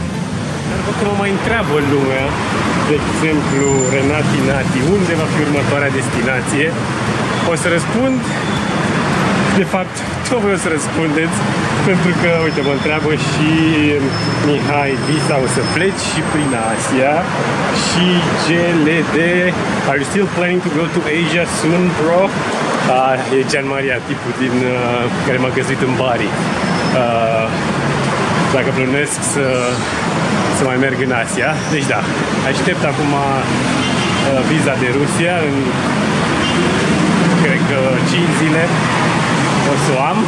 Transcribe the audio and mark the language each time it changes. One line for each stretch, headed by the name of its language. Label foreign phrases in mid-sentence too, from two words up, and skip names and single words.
Romanian: Dar dacă mă mai întreabă lumea, de exemplu Renati Nati, unde va fi următoarea destinație, o să răspund. De fapt, nu vreau să răspundeți, pentru că, uite, mă întreabă și Mihai Visa, o să pleci și prin Asia, și GLD,
English: are you still planning to go to Asia soon, bro?
Romanian: E Gian Maria, tipul din care m-a găsit în Bari. Dacă plănesc să mai merg în Asia. Deci da, aștept acum viza de Rusia în, cred că 5 zile o să o am.